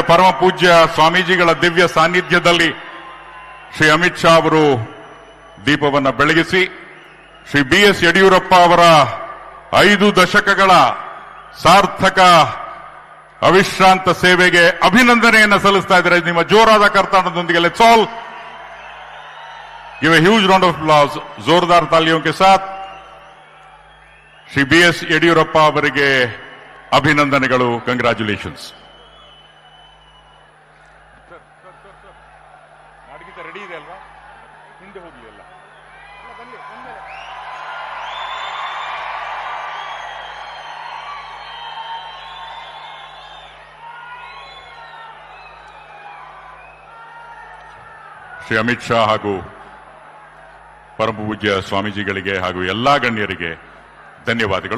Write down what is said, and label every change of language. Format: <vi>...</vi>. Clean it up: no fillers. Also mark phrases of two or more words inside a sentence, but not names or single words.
<kn>ಪರಮ ಪೂಜ್ಯ ಸ್ವಾಮೀಜಿಗಳ ದಿವ್ಯ ಸಾನ್ನಿಧ್ಯದಲ್ಲಿ ಶ್ರೀ ಅಮಿತ್ ಶಾ ಅವರು ದೀಪವನ್ನು ಬೆಳಗಿಸಿ ಶ್ರೀ BS ಯಡಿಯೂರಪ್ಪ ಅವರ 5 ದಶಕಗಳ ಸಾರ್ಥಕ ಅವಿಶ್ರಾಂತ ಸೇವೆಗೆ ಅಭಿನಂದನೆಯನ್ನು ಸಲ್ಲಿಸ್ತಾ ಇದ್ದಾರೆ. ನಿಮ್ಮ ಜೋರಾದ ಕರ್ತಾಂಡದೊಂದಿಗೆ</kn> <en>let's all give a huge round of applause.</en> <hi>जोरदार तालियों के साथ</hi> <kn>ಶ್ರೀ BS ಯಡಿಯೂರಪ್ಪ ಅವರಿಗೆ ಅಭಿನಂದನೆಗಳು. ಕಂಗ್ರಾಚ್ಯುಲೇಷನ್ಸ್. ರೆಡಿ ಇದೆ ಅಲ್ವಾ? ಹಿಂದೆ ಹೋಗಿ ಎಲ್ಲ ಶ್ರೀ ಅಮಿತ್ ಶಾ ಹಾಗೂ ಪರಮ ಪೂಜ್ಯ ಸ್ವಾಮೀಜಿಗಳಿಗೆ ಹಾಗೂ ಎಲ್ಲಾ ಗಣ್ಯರಿಗೆ ಧನ್ಯವಾದಗಳು.</kn>